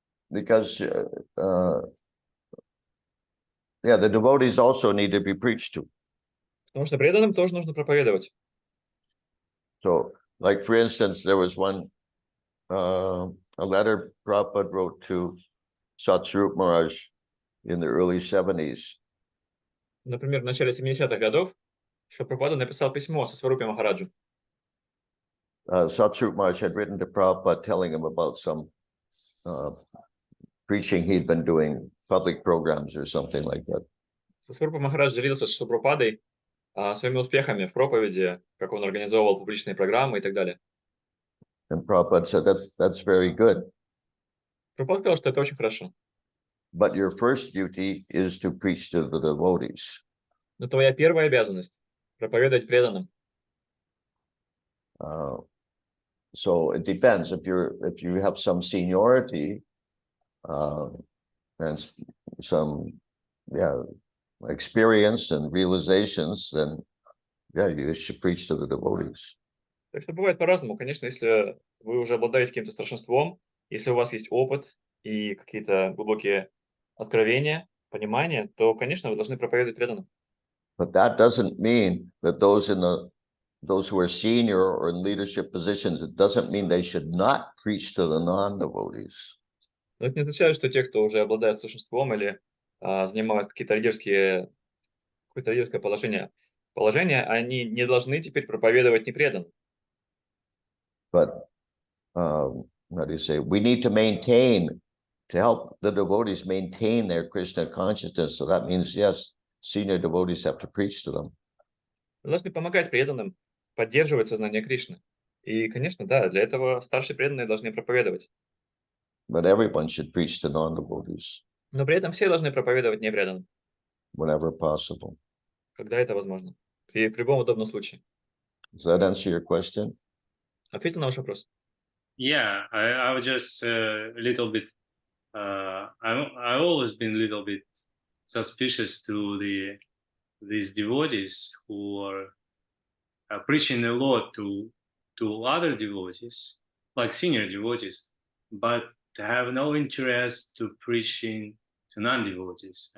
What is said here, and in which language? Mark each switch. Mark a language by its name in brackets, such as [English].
[English] Because yeah, the devotees also need to be preached to. [Russian] Потому что преданным тоже нужно проповедовать. [English] So, like for instance, there was a letter Prabhupada wrote to Satsvarup Maharaj in the early 70s. [Russian] Например, в начале 70-х годов Шрила написал письмо со Сварупе Махараджу. [English] Satsvarup Maharaj had written to Prabhupada telling him about some preaching he'd been doing, public programs or something like that. [Russian] Сварупа Махарадж делился с Шрилой своими успехами в проповеди, как он организовывал публичные программы и так далее. [English] And Prabhupada said, that's very good. [Russian] Прабхупада сказал, что это очень хорошо. [English] But your first duty is to preach to the devotees. [Russian] Но твоя первая обязанность – проповедовать преданным. [English] So it depends. If you have some seniority and some experience and realizations, then yeah, you should preach to the devotees. [Russian] Так что бывает по-разному. Конечно, если вы уже обладаете каким-то старшинством, если у вас есть опыт и какие-то глубокие откровения, понимания, то, конечно, вы должны проповедовать преданным. [English] But that doesn't mean that those who are senior or in leadership positions, it doesn't mean they should not preach to the non-devotees. [Russian] Но это не означает, что те, кто уже обладает старшинством или занимают какое-то лидерское положение, они не должны теперь проповедовать непреданным. [English] But how do you say? We need to help the devotees maintain their Krishna consciousness. So that means, yes, senior devotees have to preach to them. [Russian] Мы должны помогать преданным поддерживать сознание Кришны. И, конечно, да, для этого старшие преданные должны проповедовать. [English] But everyone should preach to non-devotees. [Russian] Но при этом все должны проповедовать непреданным. [English] Whenever possible. [Russian] Когда это возможно. При любом удобном случае. [English] Does that answer your question? [Russian] Ответил на ваш вопрос? [English] Yeah, I was just a little bit. I always been a little bit suspicious to these devotees who are preaching a lot to other devotees, like senior devotees, but have no interest to preaching to non-devotees.